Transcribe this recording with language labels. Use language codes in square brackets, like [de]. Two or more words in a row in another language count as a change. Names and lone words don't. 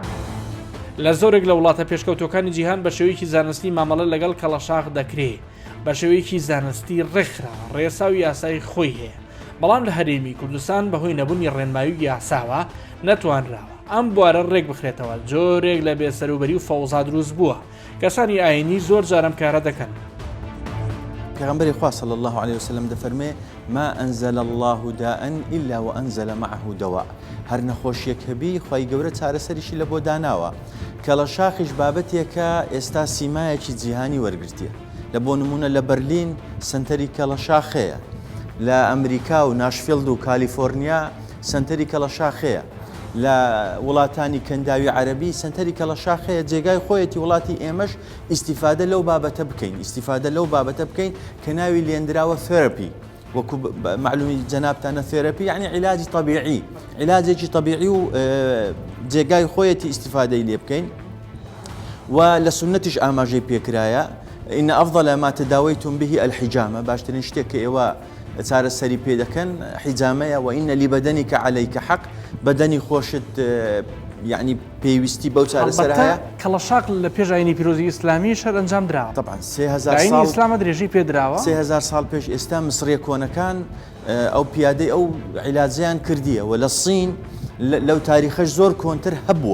[ckb] لە زۆرێک لە وڵاتە پێشکەوتەکانی جیهان بە شێوەیەکی زانستی مامەڵە لەگەڵ کەڵەشاخ دەکرێت بە شێوەیەکی زانستی ڕێکخرا ڕێسا و یاسای خۆی هەیە بەڵام لە هەرێمی کوردستان بەهۆی نەبوونی ڕێنمایی و یاساوە نەتوانراوە ئەم بوارە ڕێک بخرێتەوە جۆرێک لە بێسەروبەری و فەوزا دروست بووە کەسانی ئاینی زۆر جارم کارە دەکەن. پێغەمبەری خوا [ar] صلی الله عليه وسلم [ckb] دەفەرمێ [ar] ما أنزل الله داء إلا وأنزل معه دواء [ckb] هەر نەخۆشیەک هەبی خوای گەورە چارەسەریشی لە بۆ داناوە کەڵەشاخیش بابەتێکە ئێستا سیمایەکی جیهانی وەرگرتیە لە بۆ نمونە لە بەرلین سنتەری کەڵەشاخەیە لە ئەمریکا و ناشفیلد و کالیفۆرنیا سنتەری کەڵەشاخەیە لە وڵاتانی کەنداوی عەربی سنتەری کەڵەشاخەیە جێگای خۆیەتی وڵاتی ئێمەش ئیسیفادە لەو بابەتە بکەین ئیسیفادە لەو بابەتە بکەین کە ناوی لێندراوە ثێرەپی وەکو معلومی جەنابتانە ثێرەپی یعنی عیلاجی طبیعی عیلاجێکی طبیعی و جێگای خۆیەتی ئیسیفادەی لێ بکەین و لە سنەتیش ئاماژەی پێکرایە [ar] إن أفضل ما تداويتم به الحجامة [ckb] باشترين شتێک ئێوە چارەسەری پێ دەکەن حیجامەیە [ar] وإن لبدنك عليك حق [ckb] بەدەنی خۆشت یعنی پێویستی بەو چارەسەر هەیە کەڵەشاق لە پێش ئاینی پیرۆزی ئیسلامی شەر ئەنجام درراوە طبعا 3000 ساڵ ئیسلامە درێژی پێدراوە 3000 ساڵ پێش ئێستا مسریە کۆنەکان ئەو پیادەی ئەو عیلاجیان کردیە و لە سین لەو تاریخەش زۆر کۆنتر هەبووە.